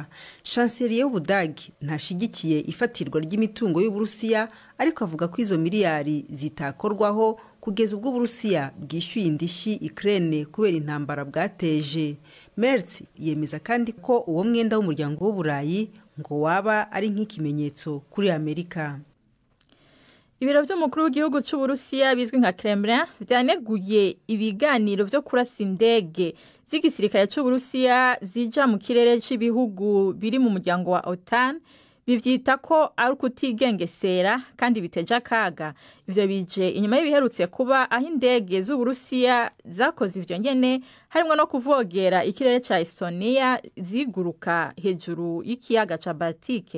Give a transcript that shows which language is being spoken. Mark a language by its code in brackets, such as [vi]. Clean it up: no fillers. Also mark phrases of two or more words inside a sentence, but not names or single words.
[rn] Chancelier y'Ubudagi ntashigikiye ifatirwa ry'imitungo y'Uburusiya, ariko avuga ko izo miliyari zitakorwaho kugeza ubwo Uburusiya bwishyuye indishyi Ukraine kubera intambara bwateje. Merz yemeza kandi ko uwo mwenda w'umuryango w'Uburayi ngo waba ari nk'ikimenyetso kuri Amerika. Ibiro by'umukuru w'igihugu cy'Uburusiya bizwi nka Kremlin byaneguye ibiganiro byo kurasa indege z'igisirikare cy'Uburusiya zija mu kirere cy'ibihugu biri mu muryango wa OTAN, bivyita ko ari kutigengesera kandi biteje akaga. Ivyo bije inyuma y'ibiherutse kuba aho indege z'Uburusiya zakoze ivyo nyene, harimo no kuvogera ikirere ca Estonia ziguruka hejuru y'ikiyaga ca Baltike.